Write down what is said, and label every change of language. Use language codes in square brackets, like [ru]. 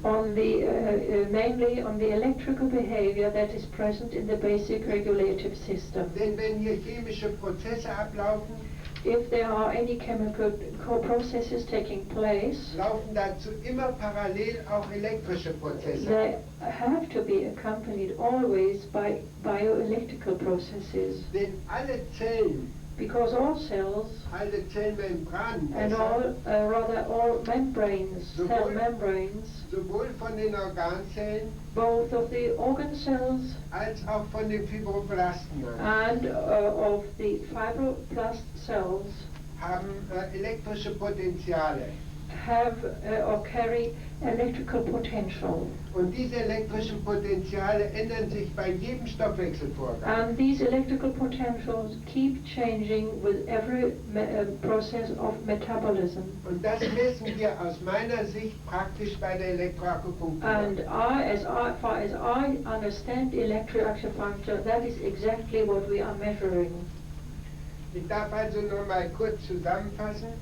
[en] on the mainly on the electrical behavior that is present in the basic regulative system. [de] Denn wenn hier chemische Prozesse ablaufen, [en] If there are any chemical processes taking place, [de] laufen dazu immer parallel auch elektrische Prozesse. [en] they have to be accompanied always by bioelectrical processes, [de] Denn alle Zellen, [en] because all cells [de] alle Zellmembranen, [en] and all membranes, cell membranes, [de] sowohl von den Organzellen [en] both of the organ cells [de] als auch von den Fibroblasten [en] and of the fibroblast cells, [de] haben elektrische Potenziale. [en] have or carry electrical potential. [de] Und diese elektrischen Potenziale ändern sich bei jedem Stoffwechselvorgang. [en] And these electrical potentials keep changing with every process of metabolism. [de] Und das messen wir aus meiner Sicht praktisch bei der Elektroakupunktur. [en] And as far as I understand electroacupuncture, that is exactly what we are measuring. [de] Ich darf also nur mal kurz zusammenfassen.